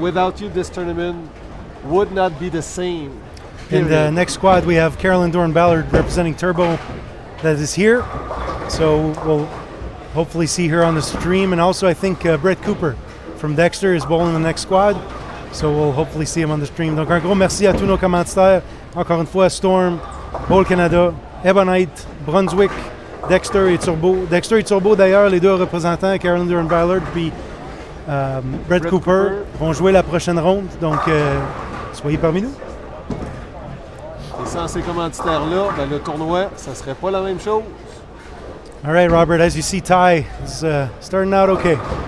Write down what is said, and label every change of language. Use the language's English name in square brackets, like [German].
[English] Without you, this tournament would not be the same. In the next squad, we have Carolyn Doran-Ballard representing Turbo that is here. So we'll hopefully see her on the stream. And also, I think Brett Cooper from Dexter is bowling the next squad. So we'll hopefully see him on the stream. [French] Donc un gros merci à tous nos commanditaires. Encore une fois, Storm, Bowl Canada, Ebonite, Brunswick, Dexter et Turbo. Dexter et Turbo, d'ailleurs, les deux représentants, Carolyn Doran-Ballard puis Brett Cooper, vont jouer la prochaine ronde. Donc, soyez parmi nous. Et sans ces commanditaires-là, ben, le tournoi, ça serait pas la même chose. [English] All right, Robert, as you see, Ty is starting out okay.